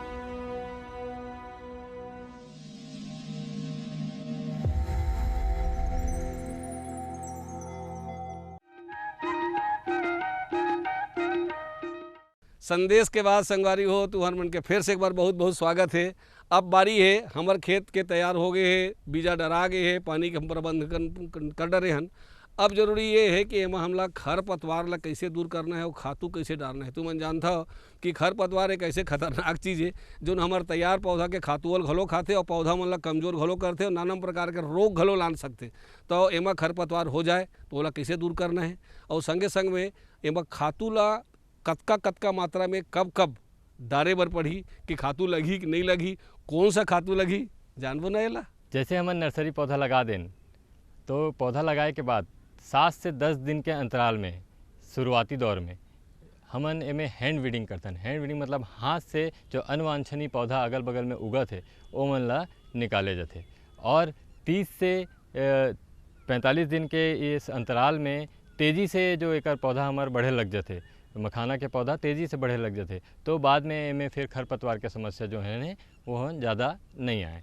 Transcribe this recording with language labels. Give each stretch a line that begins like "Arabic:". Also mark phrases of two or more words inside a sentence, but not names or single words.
Chhattisgarhi: संदेश के बाद संगवारी हो तुहर मन के फिर से एक बार बहुत बहुत स्वागत है। अब बारी है हमार खेत के तैयार हो गए है, बीजा डरा गए है, पानी के हम प्रबंध कर डरे हन। अब जरूरी ये है कि एमा हमला खर पतवार ला कैसे दूर करना है और खातू कैसे डालना है। तू मन जानता हो कि खर पतवार एक ऐसे खतरनाक चीज़ है जो हमारे तैयार पौधा के खातुअल घलो खाते और पौधा मन ला कमजोर घलो करते और नाना प्रकार के रोग घलो लान सकते। तो एमा खर पतवार हो जाए तो ओला कैसे दूर करना है और संगे संग में एमा खातू ला कतका मात्रा में कब डारे बर पड़ी कि खातू लगी कि नहीं लगी, कौन सा खातू लगी जानबो ना एला। जैसे हमन नर्सरी पौधा लगा दें तो पौधा लगाए के बाद 7 से 10 दिन के अंतराल में शुरुआती दौर में हमन एमें
English: hand weeding
Chhattisgarhi: करतन।
English: hand weeding
Chhattisgarhi: मतलब हाथ से जो अनवांछनीय पौधा अगल बगल में उगत है वो मन ला निकाले जाते और 30 से 45 दिन के इस अंतराल में तेज़ी से जो एक पौधा हमारे बढ़े लग जाते, मखाना के पौधा तेज़ी से बढ़े लग जाते, तो बाद में इनमें फिर खरपतवार के समस्या जो है ने वो ज़्यादा नहीं आए।